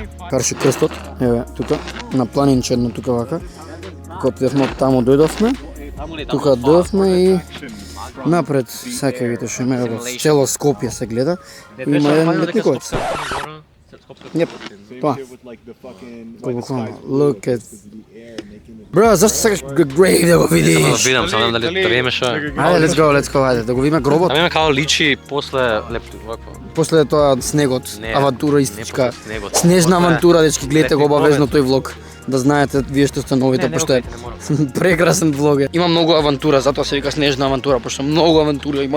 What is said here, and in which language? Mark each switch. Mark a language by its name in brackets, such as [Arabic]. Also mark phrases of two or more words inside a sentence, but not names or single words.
[Macedonian] Карши крстот, еве, тука, на планинче едно тука вака. Кога отидевме од таму дојдовме, тука дојдовме и напред сака видите што има во цело Скопје се гледа. Има еден летниковец. Јеп, тоа. Буквално, [English] look at... [Macedonian] Бро, зашто сакаш grave да го видиш? Само да видам, само дали да видиме што. Ајде, [English] let's go, [Macedonian] ајде, да го видиме гробот. Да видиме како личи после лепто вакво. После тоа снегот, Не, авантуристичка, не после снегот. снежна После авантура, дечки, гледате го летни обавезно тој влог. Да знаете, вие што сте новите, пошто е прекрасен влог е. Има многу авантура, затоа се вика снежна авантура, пошто многу авантура има.